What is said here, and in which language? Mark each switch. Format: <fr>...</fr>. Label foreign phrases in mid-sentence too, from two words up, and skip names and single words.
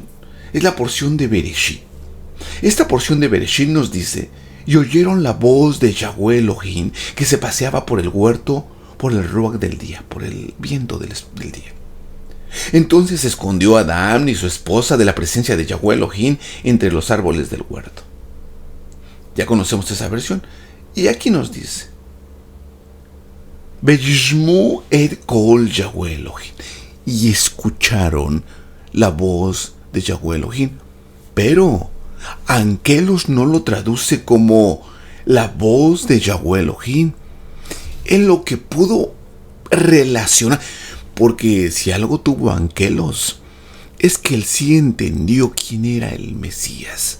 <es>Es la porción de Bereshit. Esta porción de Bereshit nos dice: y oyeron la voz de Yahweh Elohim que se paseaba por el huerto, por el ruach del día, por el viento del día. Entonces se escondió Adán y su esposa de la presencia de Yahweh Elohim entre los árboles del huerto. Ya conocemos esa versión. Y aquí nos dice:</es> <he>וישמעו את קול יהוה אלהים.</he> <es>Y escucharon la voz de Yahweh Elohim. Pero Angelos no lo traduce como la voz de Yahweh Elohim. En lo que pudo relacionar. Porque si algo tuvo Angelos, es que él sí entendió quién era el Mesías.</es>